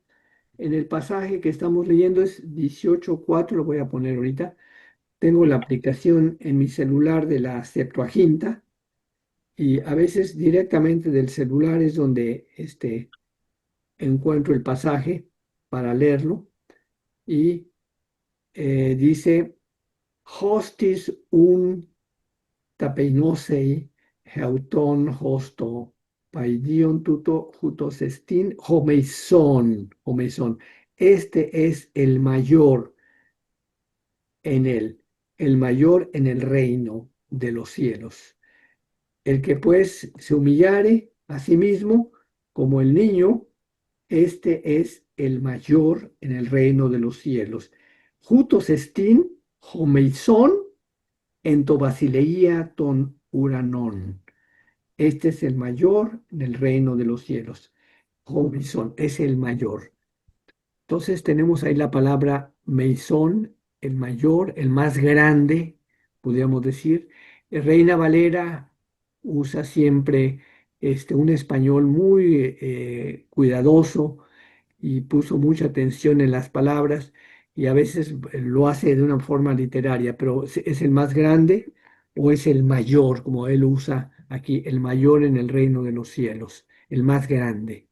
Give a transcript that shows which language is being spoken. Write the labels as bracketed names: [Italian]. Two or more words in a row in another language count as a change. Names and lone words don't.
[Spanish] En el pasaje que estamos leyendo es 18:4, lo voy a poner ahorita. tengo la aplicación en mi celular de la Septuaginta y a veces directamente del celular es donde encuentro el pasaje para leerlo y dice, [Greek] ὅστις οὖν ταπεινώσει ἑαυτὸν ὡς τὸ παιδίον τοῦτο οὗτός ἐστιν ὁ μείζων. [Spanish] Este es el mayor en el mayor en el reino de los cielos. El que pues se humillare a sí mismo como el niño, este es el mayor en el reino de los cielos. [Greek] οὗτός ἐστιν ὁ μείζων ἐν τῇ βασιλείᾳ τῶν οὐρανῶν. [Spanish] Este es el mayor en el reino de los cielos. Homeison es el mayor. Entonces tenemos ahí la palabra Meisón, el mayor, el más grande, podríamos decir. Reina Valera usa siempre un español muy cuidadoso y puso mucha atención en las palabras y a veces lo hace de una forma literaria, pero es el más grande o es el mayor, como él usa aquí, el mayor en el reino de los cielos, el más grande.